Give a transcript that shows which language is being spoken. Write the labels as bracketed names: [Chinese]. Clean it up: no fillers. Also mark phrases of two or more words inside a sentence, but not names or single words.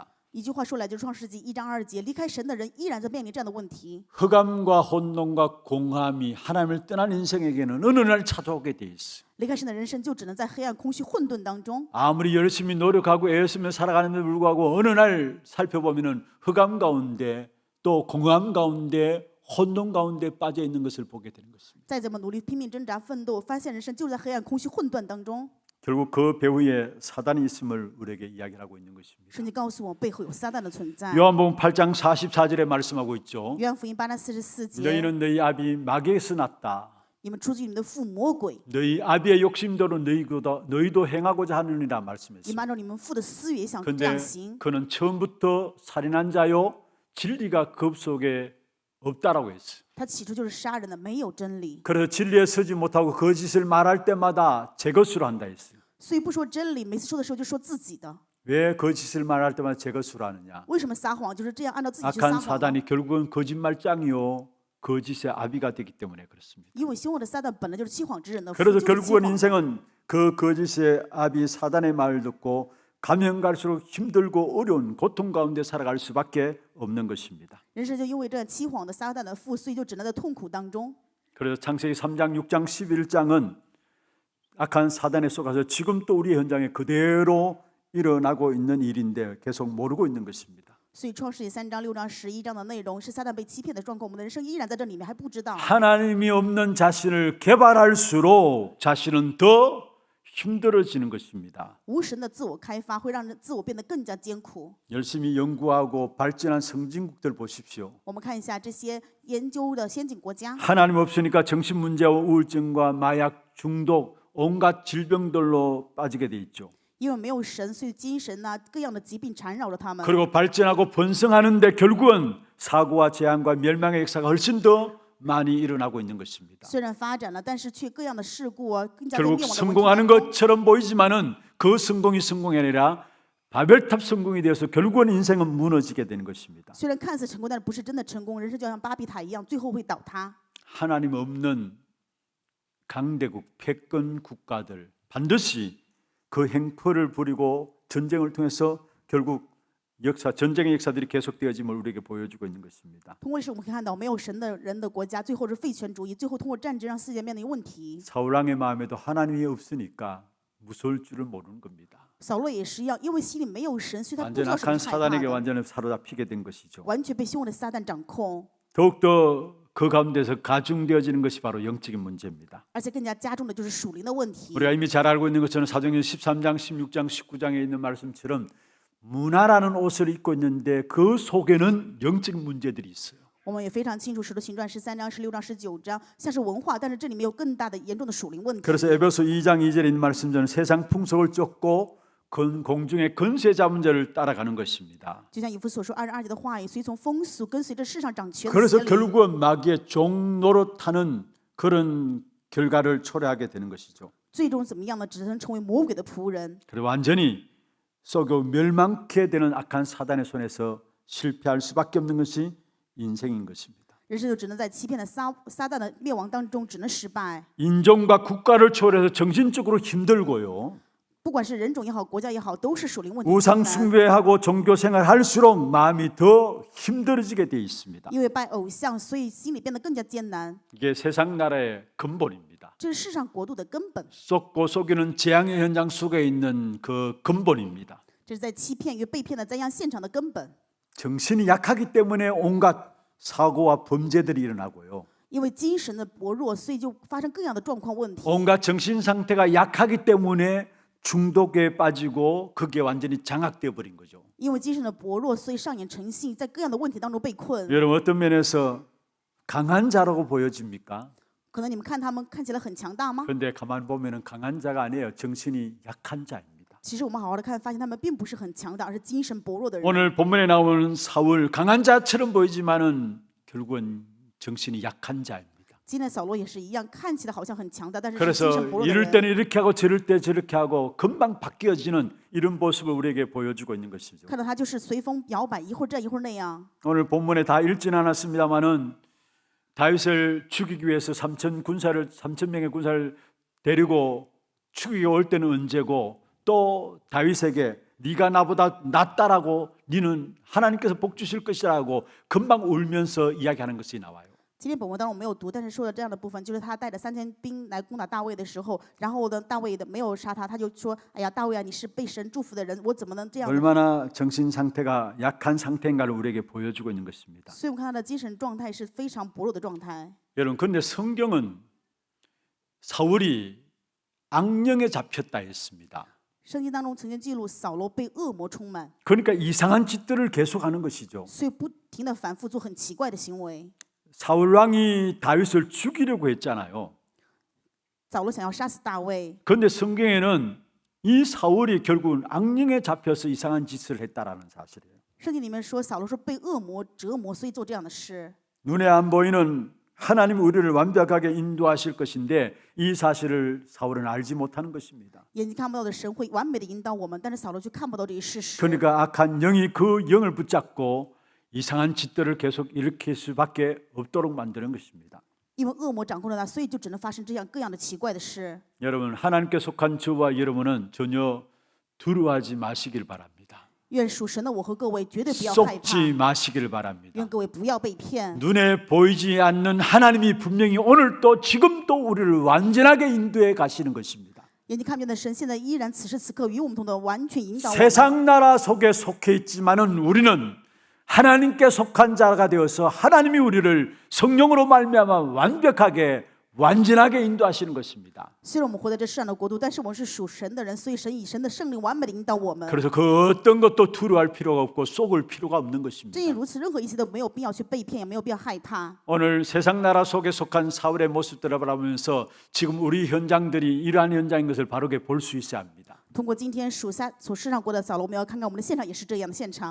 [Chinese] 一句话说来就是创世纪1章2节，离开神的人依然在面临这样的问题。 [Korean] 흑암과 혼돈과 공함이 하나님을 떠난 인생에게는 어느 날 찾아오게 돼 있어요. [Chinese] 离开神的人生就只能在黑暗、空虚、混沌当中。 [Korean] 아무리 열심히 노력하고 애쓰며 살아가는데도 불구하고 어느 날 살펴보면은 흑암 가운데 또 공함 가운데 혼돈 가운데 빠져 있는 것을 보게 되는 것입니다. [Chinese] 再怎么努力拼命挣扎奋斗，发现人生就是在黑暗、空虚、混沌当中。 [Korean] 결국 그 배후에 사단이 있음을 우리에게 이야기하고 있는 것입니다. [Chinese] 圣经告诉我，背后有撒旦的存在。 [Korean] 요한복음 8장 44절에 말씀하고 있죠. [Chinese] 约翰福音8章44节， [Korean] 너희는 너희 아비 마귀에서 났다. [Chinese] 你们出自于你们的父魔鬼， [Korean] 너희 아비의 욕심대로 너희도 행하고자 하느니라 [Chinese] 你 [Korean] 말씀했습니다. [Chinese] 们按照你们父的私欲想这 [Korean] 그런데 [Chinese] 样行。 [Korean] 그는 처음부터 살인한 자요 진리가 그 속에 없다라고 했어요. [Chinese] 他起初就是杀人的，没有真理， [Korean] 그래서 진리에 서지 못하고 거짓을 말할 때마다 제 것으로 한다 했어요. [Chinese] 所以不说真理，每次说的时候就说自己的。 [Korean] 왜 거짓을 말할 때마다 제 것으로 하느냐? [Chinese] 为什么撒谎？就是这样按照自己去撒 [Korean] 악한 [Chinese] 谎。 [Korean] 사단이 결국은 거짓말장이요 거짓의 아비가 되기 때문에 그렇습니다. [Chinese] 因为凶恶的撒旦本来就是欺谎之人的父， [Korean] 그래서 [Chinese] 就是欺 [Korean] 결국은 [Chinese] 谎的。 [Korean] 인생은 그 거짓의 아비 사단의 말을 듣고 가면 갈수록 힘들고 어려운 고통 가운데 살아갈 수밖에 없는 것입니다. [Chinese] 人生就因为这样欺谎的撒旦的父，所以就只能在痛苦当中。 [Korean] 그래서 창세기 3장, 6장, 11장은 악한 사단에 속아서 지금 또 우리 현장에 그대로 일어나고 있는 일인데 계속 모르고 있는 것입니다. [Chinese] 所以创世纪3章、6章、11章的内容是撒旦被欺骗的状况，我们的人生依然在这里面还不知道。 [Korean] 하나님이 없는 자신을 개발할수록 자신은 더 힘들어지는 것입니다. [Chinese] 无神的自我开发会让人自我变得更加艰苦。 [Korean] 열심히 연구하고 발전한 선진국들 보십시오. [Chinese] 我们看一下这些研究的先进国家， [Korean] 하나님 없으니까 정신 문제와 우울증과 마약 중독 온갖 질병들로 빠지게 돼 있죠. [Chinese] 因为没有神，所以精神啊各样的疾病缠绕着他们。 [Korean] 그리고 발전하고 번성하는데 결국은 사고와 재앙과 멸망의 역사가 훨씬 더 많이 일어나고 있는 것입니다. [Chinese] 虽然发展了，但是却各样的事故啊，更加在 [Korean] 결국 [Chinese] 灭亡的问题 [Korean] 성공하는 [Chinese] 当中。 [Korean] 것처럼 보이지만은 그 성공이 성공이 아니라 바벨탑 성공이 되어서 결국은 인생은 무너지게 되는 것입니다. [Chinese] 虽然看似成功，但是不是真的成功，人生就像巴比塔一样，最后会倒塌。 [Korean] 하나님 없는 강대국 패권 국가들 반드시 그 행포를 부리고 전쟁을 통해서 결국 전쟁의 역사들이 계속되어짐을 우리에게 보여주고 있는 것입니다. [Chinese] 通过历史我们可以看到，没有神的人的国家，最后是废权主义，最后通过战争让世界面临问题。 [Korean] 사울왕의 마음에도 하나님이 없으니까 무서울 줄을 모르는 겁니다. [Chinese] 扫罗也是一样，因为心里没有神，所以他不知 [Korean] 완전 [Chinese] 道什么 [Korean] 악한 [Chinese] 是害怕 [Korean] 사단에게 [Chinese] 的， [Korean] 완전히 사로잡히게 된 것이죠. [Chinese] 完全被凶恶的撒旦掌控， [Korean] 더욱더 그 가운데서 가중되어지는 것이 바로 영적인 문제입니다. [Chinese] 而且更加加重的就是属灵的问题。 [Korean] 우리가 이미 잘 알고 있는 것처럼 사도행전 13장, 16장, 19장에 있는 말씀처럼 문화라는 옷을 입고 있는데 그 속에는 영적인 문제들이 있어요. [Chinese] 我们也非常清楚，使徒行传13章、16章、19章像是文化，但是这里面有更大的严重的属灵问题。 [Korean] 그래서 에베소 2장 2절에 있는 말씀처럼 세상 풍속을 쫓고 공중의 권세 잡은 자를 따라가는 것입니다. [Chinese] 就像以弗所说2章2节的话语，随从风俗，跟随着世上掌权的 [Korean] 그래서 [Chinese] 邪灵， [Korean] 결국은 마귀의 종 노릇하는 그런 결과를 초래하게 되는 것이죠. [Chinese] 最终怎么样呢？只能成为魔鬼的仆人。 [Korean] 그리고 완전히 썩어 멸망케 되는 악한 사단의 손에서 실패할 수밖에 없는 것이 인생인 것입니다. [Chinese] 人生就只能在欺骗的撒旦的灭亡当中，只能失败。 [Korean] 인종과 국가를 초월해서 정신적으로 힘들고요. [Chinese] 不管是人种也好，国家也好，都是属灵问题。 [Korean] 우상 숭배하고 종교 생활 할수록 마음이 더 힘들어지게 돼 있습니다. [Chinese] 因为拜偶像，所以心里变得更加艰难。 [Korean] 이게 세상 나라의 근본입니다. [Chinese] 这是世上国度的根本， [Korean] 썩고 속이는 재앙의 현장 속에 있는 그 근본입니다. [Chinese] 这是在欺骗与被骗的灾殃现场的根本。 [Korean] 정신이 약하기 때문에 온갖 사고와 범죄들이 일어나고요. [Chinese] 因为精神的薄弱，所以就发生各样的状况问题。 [Korean] 온갖 정신 상태가 약하기 때문에 중독에 빠지고 그게 완전히 장악되어 버린 거죠. [Chinese] 因为精神的薄弱，所以上演成性，在各样的问题当中被困。 [Korean] 여러분 어떤 면에서 강한 자라고 보여집니까? [Chinese] 可能你们看他们看起来很强大吗？ [Korean] 그런데 가만 보면은 강한 자가 아니에요. 정신이 약한 자입니다. [Chinese] 其实我们好好的看，发现他们并不是很强大，而是精神薄弱的人。 [Korean] 오늘 본문에 나오는 사울 강한 자처럼 보이지만은 결국은 정신이 약한 자입니다. [Chinese] 今天扫罗也是一样，看起来好像很强大，但是是精 [Korean] 그래서 [Chinese] 神薄弱的 [Korean] 이럴 [Chinese] 人。 [Korean] 때는 이렇게 하고 저럴 때 저렇게 하고 금방 바뀌어지는 이런 모습을 우리에게 보여주고 있는 것이죠. [Chinese] 看到他就是随风摇摆，一会儿这样一会儿那样。 [Korean] 오늘 본문에 다 읽지는 않았습니다만은 다윗을 죽이기 위해서 3,000명의 군사를 데리고 죽이기 올 때는 언제고 또 다윗에게 네가 나보다 낫다라고 너는 하나님께서 복 주실 것이라고 금방 울면서 이야기하는 것이 나와요. [Chinese] 今天本文当中我没有读，但是说的这样的部分，就是他带着3000兵来攻打大卫的时候，然后呢，大卫的没有杀他，他就说：“哎呀，大卫啊，你是被神祝福的人，我怎么能这样呢？” [Korean] 얼마나 정신 상태가 약한 상태인가를 우리에게 보여주고 있는 것입니다. [Chinese] 所以我们看他的精神状态是非常薄弱的状态。 [Korean] 여러분, 그런데 성경은 사울이 악령에 잡혔다 했습니다. [Chinese] 圣经当中曾经记录扫罗被恶魔充满， [Korean] 그러니까 이상한 짓들을 계속하는 것이죠. [Chinese] 所以不停的反复做很奇怪的行为。 [Korean] 사울 왕이 다윗을 죽이려고 했잖아요. [Chinese] 扫罗想要杀死大卫， [Korean] 그런데 성경에는 이 사울이 결국은 악령에 잡혀서 이상한 짓을 했다라는 사실이에요. [Chinese] 圣经里面说扫罗是被恶魔折磨，所以做这样的事。 [Korean] 눈에 안 보이는 하나님 우리를 완벽하게 인도하실 것인데 이 사실을 사울은 알지 못하는 것입니다. [Chinese] 眼睛看不到的神会完美的引导我们，但是扫罗却看不到这一事实。 [Korean] 그러니까 악한 영이 그 영을 붙잡고 이상한 짓들을 계속 일으킬 수밖에 없도록 만드는 것입니다. [Chinese] 因为恶魔掌控了他，所以就只能发生这样各样的奇怪的事。 [Korean] 여러분, 하나님께 속한 저와 여러분은 전혀 두려워하지 마시길 바랍니다. [Chinese] 愿属神的我和各位绝对不要害怕， [Korean] 속지 마시길 바랍니다. [Chinese] 愿各位不要被骗。 [Korean] 눈에 보이지 않는 하나님이 분명히 오늘도 지금도 우리를 완전하게 인도해 가시는 것입니다. [Chinese] 眼睛看不见的神，现在依然此时此刻与我们同的完全引导我们。 [Korean] 세상 나라 속에 속해 있지만은 우리는 하나님께 속한 자가 되어서 하나님이 우리를 성령으로 말미암아 완벽하게 완전하게 인도하시는 것입니다. [Chinese] 虽然我们活在这世上的国度，但是我们是属神的人，所以神以神的圣灵完美的引导我们。 [Korean] 그래서 그 어떤 것도 두려워할 필요가 없고 속을 필요가 없는 것입니다. [Chinese] 正因如此，任何一切都没有必要去被骗，也没有必要害怕。 [Korean] 오늘 세상 나라 속에 속한 사울의 모습들을 바라보면서 지금 우리 현장들이 이러한 현장인 것을 바르게 볼 수 있어야 합니다. [Chinese] 通过今天属下所世上过的扫罗，我们要看看我们的现场也是这样的现场。